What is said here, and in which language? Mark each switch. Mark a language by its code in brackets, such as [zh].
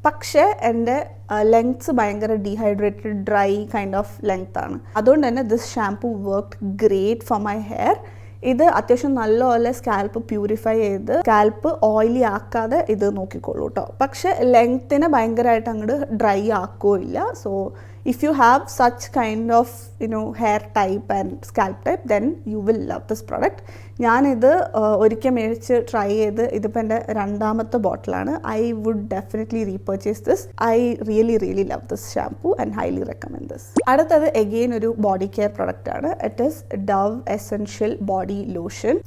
[ml] പക്ഷേ എൻ്റെ ലെങ്ത്സ് ഭയങ്കര [en] dehydrated dry kind of length [ml] ആണ്. അതുകൊണ്ട് തന്നെ [en] This shampoo worked great for my hair. [ml] ഇത് അത്യാവശ്യം നല്ലപോലെ സ്കാൽപ്പ് പ്യൂരിഫൈ ചെയ്ത് സ്കാൽപ്പ് ഓയിലി ആക്കാതെ ഇത് നോക്കിക്കോളൂ കേട്ടോ. പക്ഷെ ലെങ്ത്തിനെ ഭയങ്കരമായിട്ട് അങ്ങോട്ട് dry ആക്കുകയില്ല. [en] So if you have such kind of hair type and scalp type, then you will love this product. [ml] ഞാനിത് ഒരിക്കൽ മേടിച്ച് ട്രൈ ചെയ്ത് ഇതിപ്പോൾ എൻ്റെ രണ്ടാമത്തെ ബോട്ടിലാണ്. [en] I would definitely repurchase this. I really love this shampoo and highly recommend this. [ml] അടുത്തത് again ഒരു ബോഡി കെയർ പ്രൊഡക്റ്റ് ആണ്. [en] It is Dove essential body lotion.